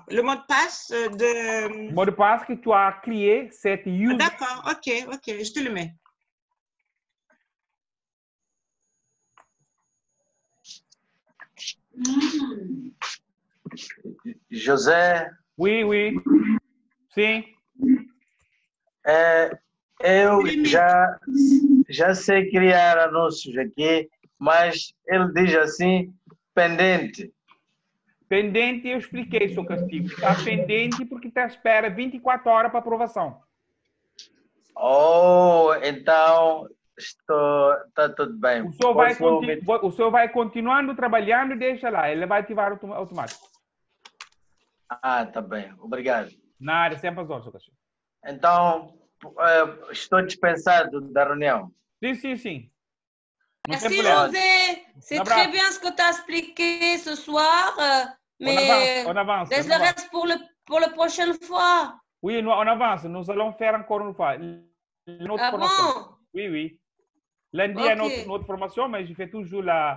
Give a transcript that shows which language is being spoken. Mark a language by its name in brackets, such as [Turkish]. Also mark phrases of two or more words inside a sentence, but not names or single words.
[French] Le mot de passe de... Mot de passe que tu as créé, c'est user. D'accord, ok, je te le mets. José, Oui, oui. [Portuguese] Sim. Eu já sei criar anúncios aqui, mas ele diz assim, pendente. Pendente, eu expliquei seu castigo. Está pendente porque está à espera 24 horas para aprovação. Oh, então está tudo bem. O senhor vai continuando trabalhando e deixa lá. Ele vai ativar automático. Ah, tá bem. Obrigado. Nada, sempre às ordens, seu castigo. Então, estou dispensado da reunião. Sim, sim, sim. Não tem [French] Merci [Portuguese] problema. José. [French] C'est [Portuguese] abraço. [French] très bien ce que tu as expliqué ce soir, mais On avance. laisse le reste pour la prochaine fois. Oui, on avance. Nous allons faire encore une fois. Notre Ah formation. bon? Oui, oui. Lundi, Ok. notre formation, mais je fais toujours la...